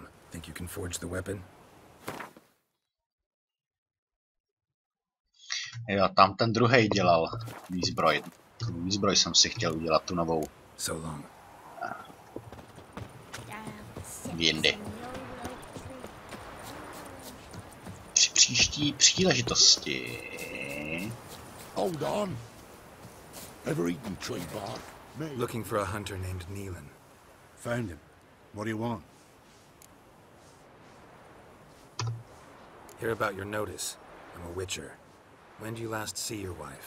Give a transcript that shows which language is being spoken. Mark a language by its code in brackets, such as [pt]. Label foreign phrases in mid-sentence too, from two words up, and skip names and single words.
[en] Think you can forge the weapon? [cs] Jo, tam ten druhej dělal výzbroj. Tu výzbroj jsem si chtěl udělat, tu novou. [en] So long. [cs] Jindy. Při příští příležitosti. [en] Hold on. Ever eaten tree bark? Looking for a hunter named Neelan. Found him. What do you want? Hear about your notice. I'm a witcher. When do you last see your wife?